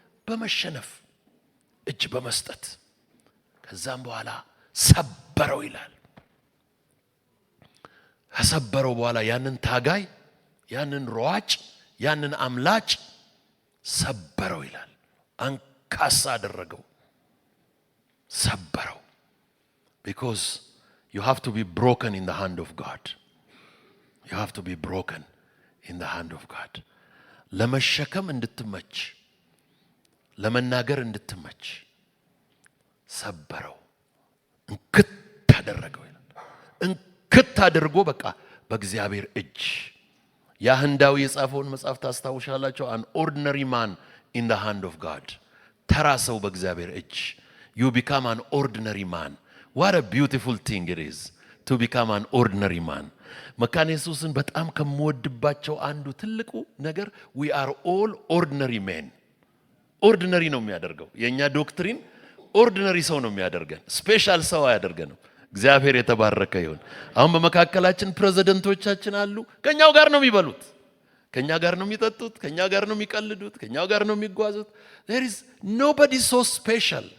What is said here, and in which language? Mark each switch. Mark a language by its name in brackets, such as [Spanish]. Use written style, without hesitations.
[Amharic] በመሸነፍ እጅ በመስጠት ከዛም በኋላ ሰበረው ይላል። ከሰበረው በኋላ ያንን ታጋይ፣ ያንን ሯጭ፣ ያንን አምላጭ ሰበረው ይላል። አንካሳ አደረገው፣ ሰበረው። [English] because you have to be broken in the hand of God. You have to be broken in the hand of God. [Amharic] ለመሸከም እንድትመች፣ ለመናገር እንድትመች ሰበረው፣ እንክት አደረገው ይላል። እንክት አድርጎ በቃ በእግዚአብሔር እጅ። ያ ህንዳዊ የጻፈውን መጽሐፍ ታስታውሻላችሁ? [English] an ordinary man in the hand of God. [Amharic] ተራ ሰው በእግዚአብሔር እጅ። [English] you become an ordinary man. what a beautiful thing it is to become an ordinary man. [Amharic] መካነ ኢየሱስን በጣም ከመወድባቸው አንዱ ትልቁ ነገር [English] we are all ordinary men. [Amharic] ኦርዲነሪ ነው የሚያደርገው። የኛ ዶክትሪን ኦርዲነሪ ሰው ነው የሚያደርገን፣ ስፔሻል ሰው አያደርገንም። እግዚአብሔር የተባረከ ይሁን። አሁን በመካከላችን ፕሬዝዳንቶቻችን አሉ። ከኛው ጋር ነው የሚበሉት፣ ከኛ ጋር ነው የሚጠጡት፣ ከኛ ጋር ነው የሚቀልዱት፣ ከኛው ጋር ነው የሚጓዙት። [English] there is nobody so special.